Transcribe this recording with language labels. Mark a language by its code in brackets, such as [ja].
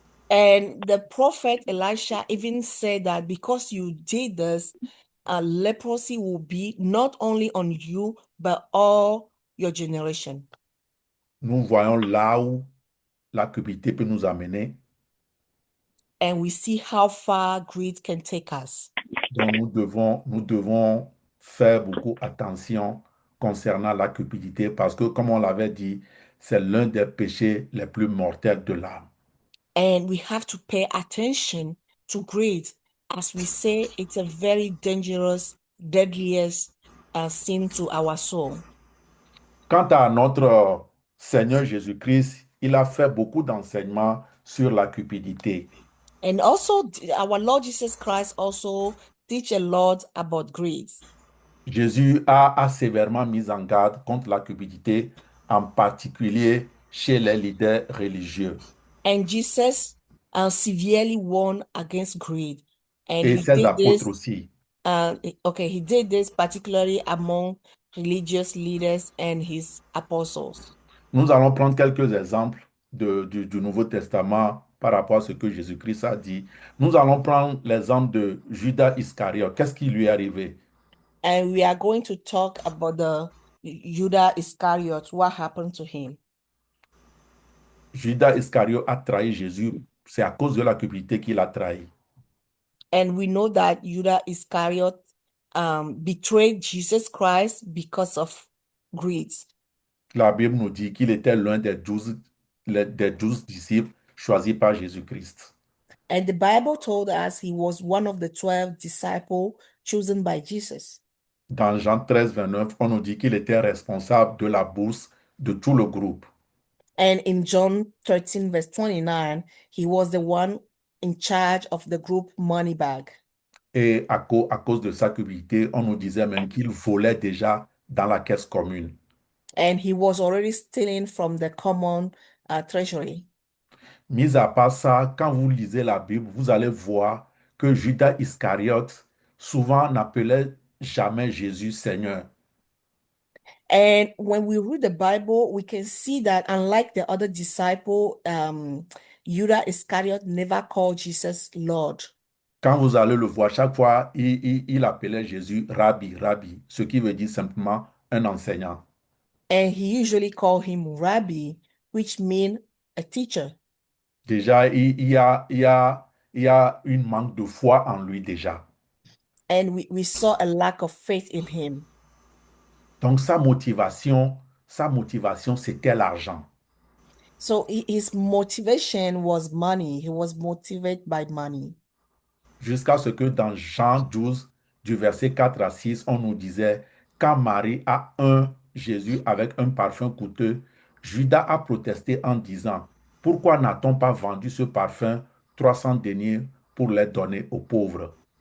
[en] And the prophet Elisha even said that because you did this, leprosy will be not only on you, but all your generation. [fr] Nous voyons là où la cupidité peut nous amener. [en] And we see how far greed can take us. [fr] Donc nous devons faire beaucoup attention concernant la cupidité parce que, comme on l'avait dit, c'est l'un des péchés les plus mortels de l'âme. [en] And we have to pay attention to greed. As we say, it's a very dangerous, deadliest sin to our soul. [fr] Quant à notre Seigneur Jésus-Christ, il a fait beaucoup d'enseignements sur la cupidité. [en] And also, our Lord Jesus Christ also teach a lot about greed. [fr] Jésus a sévèrement mis en garde contre la cupidité, en particulier chez les leaders religieux. [en] And Jesus severely warned against greed. And [fr] Et [en] he [fr] ses [en] did [fr] apôtres [en] this, [fr] aussi. [en] he did this particularly among religious leaders and his apostles. [fr] Nous allons prendre quelques exemples du Nouveau Testament par rapport à ce que Jésus-Christ a dit. Nous allons prendre l'exemple de Judas Iscariote. Qu'est-ce qui lui est arrivé? [en] And we are going to talk about the Judas Iscariot, what happened to him. [fr] Judas Iscariote a trahi Jésus. C'est à cause de la cupidité qu'il a trahi. [en] And we know that Judas Iscariot betrayed Jesus Christ because of greed. [fr] La Bible nous dit qu'il était l'un des 12 disciples choisis par Jésus-Christ. [en] And the Bible told us he was one of the 12 disciples chosen by Jesus. [fr] Dans Jean 13, 29, on nous dit qu'il était responsable de la bourse de tout le groupe. [en] And in John 13, verse 29, he was the one in charge of the group money bag. [fr] Et à cause de sa cupidité, on nous disait même qu'il volait déjà dans la caisse commune. [en] And he was already stealing from the common treasury. [fr] Mis à part ça, quand vous lisez la Bible, vous allez voir que Judas Iscariote souvent n'appelait jamais Jésus Seigneur. [en] And when we read the Bible, we can see that unlike the other disciple, Judas Iscariot never called Jesus Lord. [fr] Quand vous allez le voir, chaque fois, il appelait Jésus Rabbi, Rabbi, ce qui veut dire simplement un enseignant. [en] And he usually called him Rabbi, which means a teacher. [fr] Déjà, il y a une manque de foi en lui déjà. [en] And we saw a lack of faith in him. [fr] Donc sa motivation, c'était l'argent. [en] So his motivation was money. He was motivated by money. [fr] Jusqu'à ce que dans Jean 12, du verset 4 à 6, on nous disait, quand Marie a un Jésus avec un parfum coûteux, Judas a protesté en disant, pourquoi n'a-t-on pas vendu ce parfum 300 deniers pour les donner aux pauvres?